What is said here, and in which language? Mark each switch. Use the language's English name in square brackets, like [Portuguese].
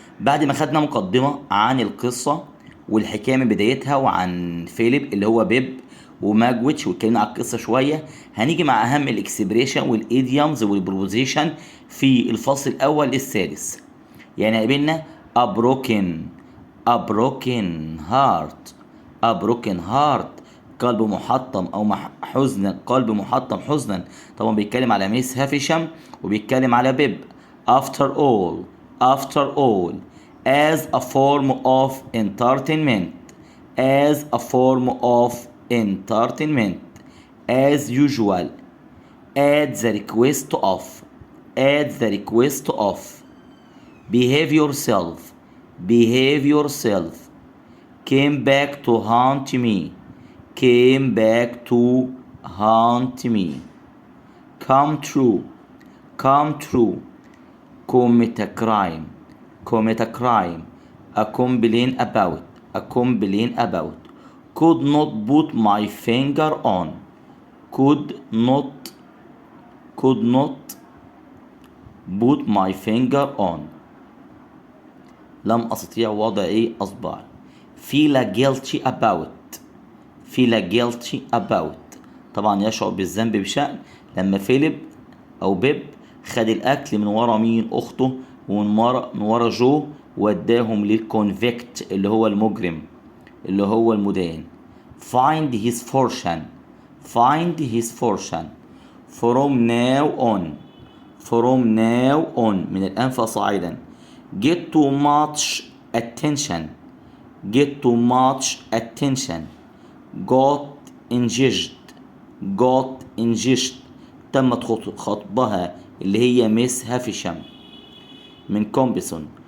[Arabic] بعد ما خدنا مقدمه عن القصه والحكايه من بدايتها وعن فيليب اللي هو بيب وماجويتش واتكلمنا على القصه شويه، هنيجي مع اهم الاكسبريشن والايديومز والبروبوزيشن في الفصل الاول للسادس. يعني قابلنا [English] a broken a broken heart [Arabic] a broken heart قلب محطم او حزنا، قلب محطم حزنا. طبعا بيتكلم على ميس هافشام وبيتكلم على بيب. [English] after all after all as a form of entertainment as a form of entertainment as usual at the request of at the request of behave yourself behave yourself came back to haunt me came back to haunt me come true come true commit a crime commit a crime a complain about a complain about could not put my finger on could not could not put my finger on [Arabic] لم أستطيع وضع أصبعي. [English] feel guilty about feel guilty about [Arabic] طبعا يشعر بالذنب بشأن لما فيليب أو بيب خد الأكل من ورا مين؟ أخته، ومن ورا جو، وداهم للكونفكت اللي هو المجرم اللي هو المدان. [English] find his fortune find his fortune from now on from now on [Arabic] من الآن فصاعدا [English] get too much attention get too much attention got engaged got engaged [Arabic] تمت خطبها اللي هي ميس هافشام من كومبسون.